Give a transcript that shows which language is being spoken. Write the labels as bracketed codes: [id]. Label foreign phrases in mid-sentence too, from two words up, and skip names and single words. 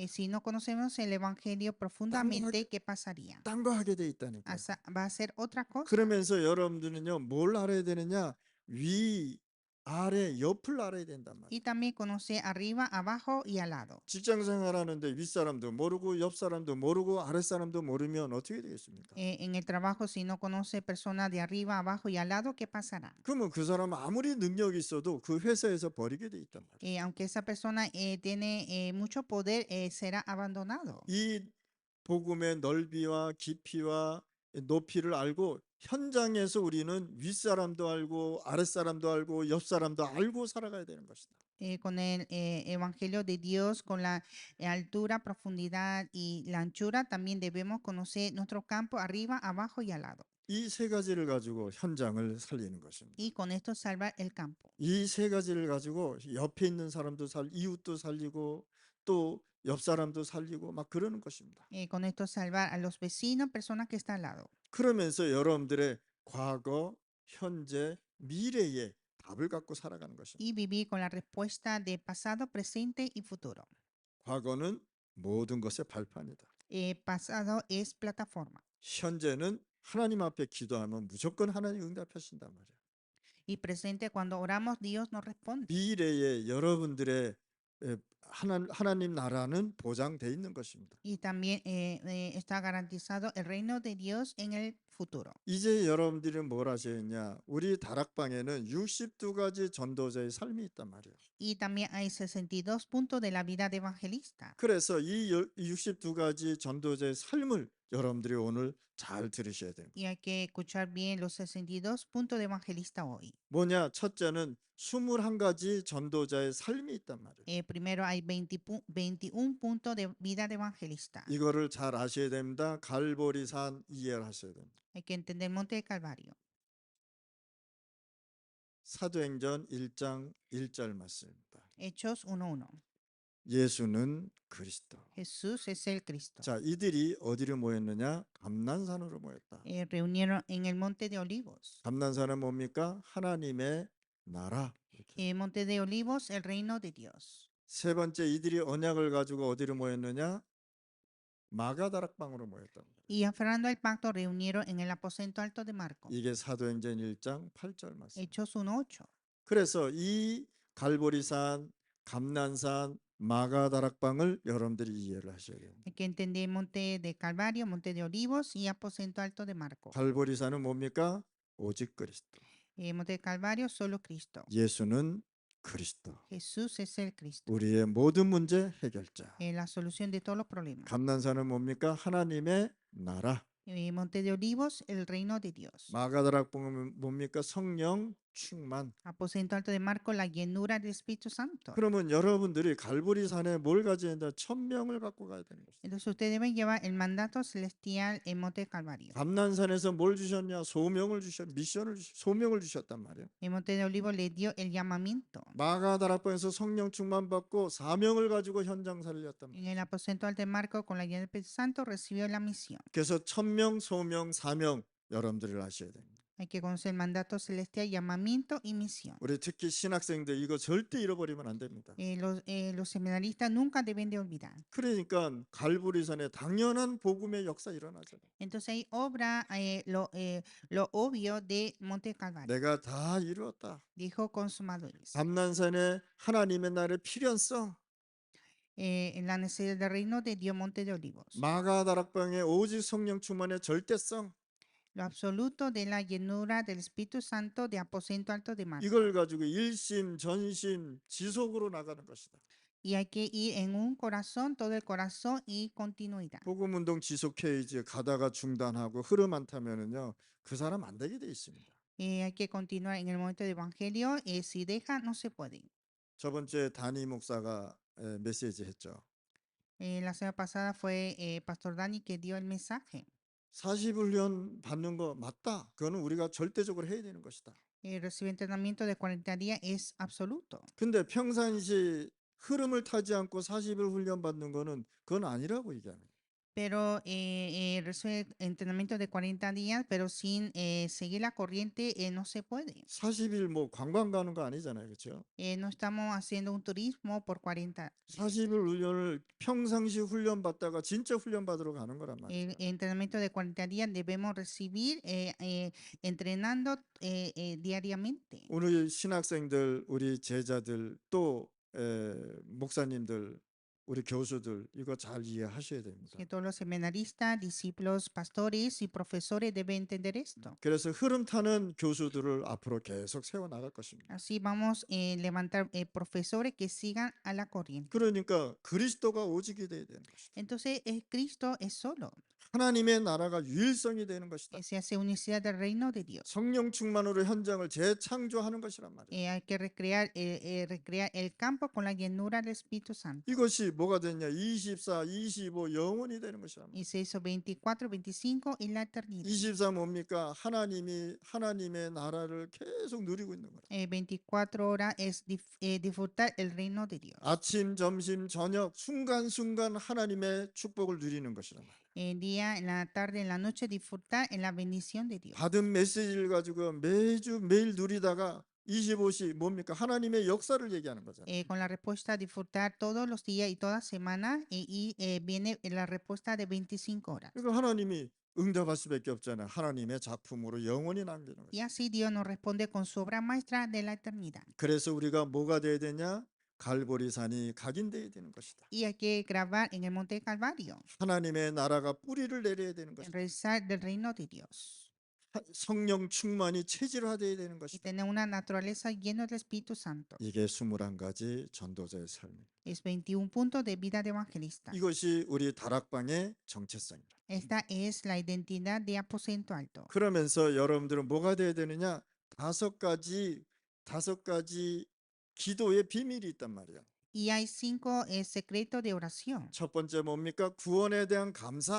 [es] Si no conocemos el evangelio profundamente, ¿qué pasaría? [ko] 딴 거 하게 돼 있다니까요. [es] Va a ser otra cosa. [ko] 그러면서 여러분들은요, 뭘 알아야 되느냐? 위, 아래, 옆을 알아야 된단 말이에요. [es] Y también conocer arriba, abajo y al lado. [ko] 직장 생활하는데 윗사람도 모르고 옆 사람도 모르고 아랫 사람도 모르면 어떻게 되겠습니까? [es] En el trabajo, si no conoce personas de arriba, abajo y al lado, ¿qué pasará? [ko] 그러면 그 사람 아무리 능력이 있어도 그 회사에서 버리게 돼 있단 말이에요. [es] Aunque esa persona tiene mucho poder, será abandonado. [ko] 이 복음의 넓이와 깊이와 높이를 알고 현장에서 우리는 윗사람도 알고 아랫사람도 알고 옆사람도 알고 살아가야 되는 것이다. [es] Con el evangelio de Dios, con la altura, profundidad y la anchura, también debemos conocer nuestro campo arriba, abajo y al lado. [ko] 이 세 가지를 가지고 현장을 살리는 것입니다. [es] Y con esto salvar el campo. [ko] 이 세 가지를 가지고 옆에 있는 사람도 이웃도 살리고 또 옆 사람도 살리고 막 그러는 것입니다. [es] Con esto salvar a los vecinos, personas que están al lado. [ko] 그러면서 여러분들의 과거, 현재, 미래의 답을 갖고 살아가는 것입니다. [es] Y vivir con la respuesta de pasado, presente y futuro. [ko] 과거는 모든 것의 발판이다. [es] Pasado es plataforma. [ko] 현재는 하나님 앞에 기도하면 무조건 하나님 응답하신단 말이에요. [es] Y presente, cuando oramos, Dios nos responde. [ko] 미래에 여러분들의 하나님 나라는 보장돼 있는 것입니다. [es] Y también está garantizado el reino de Dios en el futuro. [ko] 이제 여러분들이 뭘 하셔야냐? 우리 다락방에는 62가지 전도자의 삶이 있단 말이에요. [es] Y también hay 62 puntos de la vida de evangelista. [ko] 그래서 이 62가지 전도자의 삶을 여러분들이 오늘 잘 들으셔야 됩니다. [es] Y hay que escuchar bien los 62 puntos de evangelista hoy. [ko] 뭐냐? 첫째는 21가지 전도자의 삶이 있단 말이에요. [es] Primero hay 21 puntos de vida de evangelista. [ko] 이거를 잘 아셔야 됩니다. 갈보리산 이해를 하셔야 됩니다. [es] Hay que entender el monte de Calvario. [ko] 사도행전 1장 1절 말씀입니다. [es] Hechos 1:1. [ko] 예수는 그리스도. [es] Jesús es el Cristo. [ko] 자, 이들이 어디로 모였느냐? 감난산으로 모였다. [es] Reunieron en el monte de Olivos. [ko] 감난산은 뭡니까? 하나님의 나라. 이렇게. [es] Monte de Olivos, el reino de Dios. [ko] 세 번째, 이들이 언약을 가지고 어디로 모였느냐? 마가다락방으로 모였다. [es] Y aferrando al pacto, reunieron en el aposento alto de Marcos. [ko] 이게 사도행전 1장 8절 말씀. [es] Hechos 1:8. [ko] 그래서 이 갈보리산, 감난산, 마가다락방을 여러분들이 이해를 하셔야 돼요. [es] Hay que entender monte de Calvario, monte de Olivos y aposento alto de Marcos. [ko] 갈보리산은 뭡니까? 오직 그리스도. [es] Monte de Calvario, solo Cristo. [ko] 예수는 그리스도. [es] Jesús es el Cristo. [ko] 우리의 모든 문제 해결자. [es] La solución de todos los problemas. [ko] 감난산은 뭡니까? 하나님의 나라. [es] Monte de Olivos, el reino de Dios. [ko] 마가다락방은 뭡니까? 성령 충만. [es] Aposento alto de Marcos, la llenura del Espíritu Santo. [ko] 그러면 여러분들이 갈보리산에 뭘 가져야 된다? 1000명을 갖고 가야 되는 것이죠. [es] Entonces ustedes deben llevar el mandato celestial en monte de Calvario. [ko] 감난산에서 뭘 주셨냐? 소명을 소명을 주셨단 말이에요. [es] En monte de Olivos le dio el llamamiento. [ko] 마가다락방에서 성령 충만 받고 사명을 가지고 현장 살렸단 말이에요. [es] En el aposento alto de Marcos, con la llenura del Espíritu Santo, recibió la misión. [ko] 그래서 1000명, 소명, 사명 여러분들을 아셔야 됩니다. [es] Hay que conocer el mandato celestial, llamamiento y misión. [ko] 우리 특히 신학생들 이거 절대 잃어버리면 안 됩니다. [es] Los seminaristas nunca deben de olvidar. [ko] 그러니까 갈보리산에 당연한 복음의 역사 일어나잖아요. [es] Entonces hay obra, lo obvio de Monte Calvario. [ko] 내가 다 이루었다. [es] Dijo consumadores. [ko] 감난산에 하나님의 나라의 필연성. [es] En la necesidad del reino de Dios, Monte de Olivos. [ko] 마가다락방의 오직 성령 충만의 절대성. [es] Lo absoluto de la llenura del Espíritu Santo de aposento alto de Marcos. [ko] 이걸 가지고 일심, 전심, 지속으로 나가는 것이다. [es] Y hay que ir en un corazón, todo el corazón y continuidad. [ko] 복음 운동 지속해야지 가다가 중단하고 흐름 안 타면은요 그 사람 안 되게 돼 있습니다. [es] Hay que continuar en el momento de evangelio. Si deja, no se puede. [ko] 저번주에 다니 목사가 메시지 했죠. [es] La semana pasada fue Pastor Dani que dio el mensaje. [ko] 40훈련 받는 거 맞다. 그거는 우리가 절대적으로 해야 되는 것이다. [es] Recibir entrenamiento de 40 días es absoluto. [ko] 근데 평상시 흐름을 타지 않고 40일 훈련 받는 거는 그건 아니라고 얘기하는 거예요. [es] pero recibe entrenamiento de 40 días, pero sin seguir la corriente no se puede. [ko] 40일 뭐 관광 가는 거 아니잖아요. 그렇죠? [es] No estamos haciendo un turismo por 40 días. [ko] 40일 훈련을 평상시 훈련 받다가 진짜 훈련 받으러 가는 거란 말이죠. [es] El entrenamiento de 40 días debemos recibir entrenando diariamente. [ko] 우리 신학생들, 우리 제자들 또 목사님들, 우리 교수들 이거 잘 이해하셔야 됩니다. [es] Que todos los seminaristas, discípulos, pastores y profesores deben entender esto. [ko] 그래서 흐름 타는 교수들을 앞으로 계속 세워 나갈 것입니다. [es] Así vamos a levantar profesores que sigan a la corriente. [ko] 그러니까 그리스도가 오직이 돼야 되는 것이다. [es] Entonces, Cristo es solo. [ko] 하나님의 나라가 유일성이 되는 것이다. [es] Se hace unicidad del reino de Dios. [ko] 성령 충만으로 현장을 재창조하는 것이란 말이에요. [es] Hay que recrear el campo con la llenura del Espíritu Santo. [ko] 이것이 뭐가 됐냐? 24, 25 영원이 되는 것이란 말이에요. [es] Y se hizo 24, 25 y la eternidad. [ko] 24 뭡니까? 하나님의 나라를 계속 누리고 있는 거예요. [es] 24 horas es disfrutar el reino de Dios. [ko] 아침, 점심, 저녁 순간순간 하나님의 축복을 누리는 것이란 말이에요. [es] El día, en la tarde, en la noche, disfrutar en la bendición de Dios. [ko] 받은 메시지를 가지고 매일 누리다가 25시 뭡니까? 하나님의 역사를 얘기하는 거잖아요. [es] Con la respuesta disfrutar todos los días y toda semana y viene la respuesta de 25 horas. [ko] 그러니까 하나님이 응답할 수밖에 없잖아요. 하나님의 작품으로 영원히 남기는 거예요. [es] Y así Dios nos responde con su obra maestra de la eternidad. [ko] 그래서 우리가 뭐가 돼야 되냐? 갈보리산이 각인돼야 되는 것이다. [es] Y hay que grabar en el monte Calvario, [ko] 하나님의 나라가 뿌리를 내려야 되는 [es] en [ko] 것이다. [es] realizar del reino de Dios. [ko] 성령 충만이 체질화돼야 되는 [es] Y [ko] 것이다. [es] tener una naturaleza llena del Espíritu Santo. [ko] 이게 21가지 전도자의 삶입니다. [es] Es 21 puntos de vida de evangelista. [ko] 이것이 우리 다락방의 정체성입니다. [es] Esta es la identidad de aposento alto. [ko] 그러면서 여러분들은 뭐가 돼야 되느냐? 다섯 가지 기도의 비밀이 있단 말이에요. [es] Y hay 5 secretos de oración. [ko] 첫 번째 뭡니까? 구원에 대한 감사.